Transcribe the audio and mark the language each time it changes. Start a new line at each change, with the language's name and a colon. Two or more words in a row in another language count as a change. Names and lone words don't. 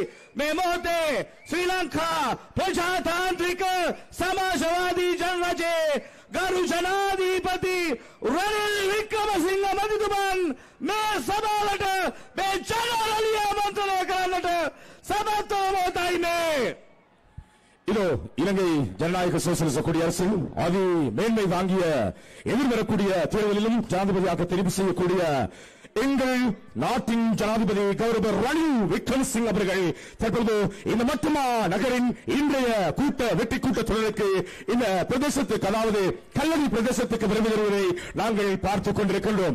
Sinhala: මේ මොහොතේ ශ්‍රී ලංකා ප්‍රජාතාන්ත්‍රික සමාජවාදී ජනරජයේ ගරු ජනාධිපති රනිල් වික්‍රමසිංහ මැතිතුමන් මේ සභාවට මේ ජනරලිය ආමන්ත්‍රණය කරන්නට සමත් වූ මේ
Tamil: இதோ இலங்கை ஜனநாயக சோசியலிச குடியரசு அதி மேன்மை வாங்கிய எதிர்வரக்கூடிய தேர்தலிலும் ஜனாதிபதியாக தெரிவு செய்யக்கூடிய எங்கள் நாட்டின் ஜனாதிபதி கௌரவ ரணில் விக்ரமசிங்க அவர்கள் தற்போது இந்த மட்டுமா நகரின் இன்றைய வெற்றி கூட்டத் தொடருக்கு இந்த பிரதேசத்துக்கு, அதாவது கல்லடி பிரதேசத்துக்கு வருகை தருவதை நாங்கள் பார்த்துக் கொண்டிருக்கின்றோம்.